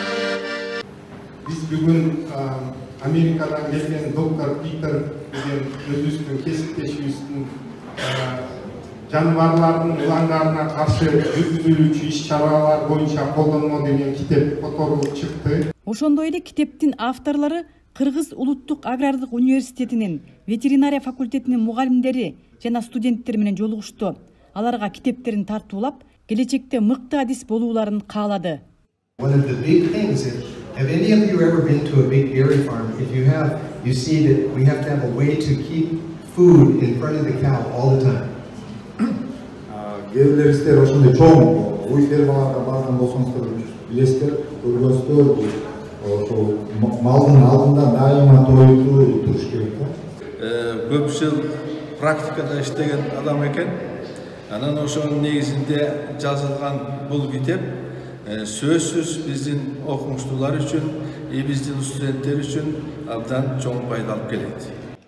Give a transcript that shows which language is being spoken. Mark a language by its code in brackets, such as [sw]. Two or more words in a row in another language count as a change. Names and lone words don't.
[ky] Биз бүгүн Америкадан келген доктор Питер деген өзүбүздүн кесиптешибиздин жаныбарлардын ылаңдарына каршы жүргүзүлүүчү иш-чаралар боюнча колдонмо деген китеп которулуп чыкты. Ошондой эле китептин авторлору Кыргыз улуттук агрардык университетинин ветеринария факультетинин мугалимдери жана студенттер менен жолугушту. Аларга китептерин тартуулап, келечекте мыкты адис болууларын каалады. [en] Have any of you ever been to a big dairy farm? If you have, you see that we have to have a way to keep food in front of the cow all the time. [ky] Gelirler ошондой чоң уй фермаларга барган болсоңуздар билесиздер, көргөнсүздөр ошол малдын алдында дайыма тоюлуу туруш керек да. Көп жыл практикада иштеген адам экен. Анан ошонун негизинде жазылган бул китеп сөзсүз биздин окумуштуулар үчүн, биздин студенттер үчүн абдан чоң пайда алып келет.